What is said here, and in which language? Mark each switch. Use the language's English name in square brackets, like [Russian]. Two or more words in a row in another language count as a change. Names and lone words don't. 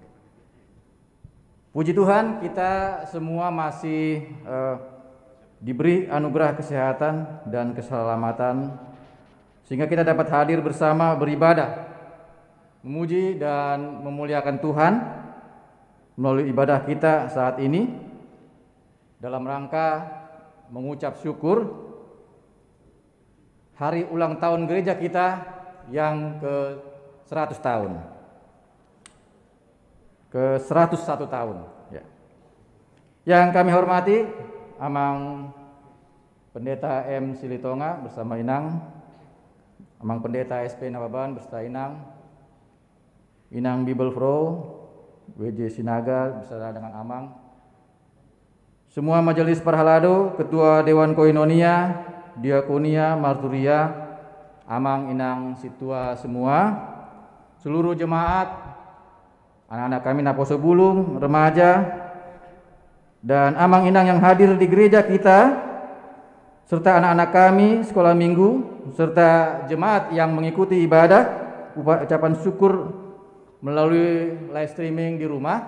[Indonesian] Puji Tuhan, kita semua masih diberi anugerah kesehatan dan keselamatan sehingga kita dapat hadir bersama beribadah, memuji dan memuliakan Tuhan melalui ibadah kita saat ini dalam rangka mengucap syukur hari ulang tahun gereja kita yang ke-100 tahun, ke-101 tahun ya. Yang kami hormati Amang Pendeta M. Silitonga bersama Inang, Amang Pendeta SP Nababan beserta Inang Bibelfro, WJ Sinaga beserta dengan Amang, semua majelis Parhalado, Ketua Dewan Koinonia, Diakonia, Marturia, Amang, Inang, Situa semua, seluruh jemaat, anak-anak kami Naposo Bulung, remaja, dan Amang Inang yang hadir di gereja kita, serta anak-anak kami sekolah minggu, serta jemaat yang mengikuti ibadah, ucapan syukur melalui [English] live streaming [Indonesian] di rumah.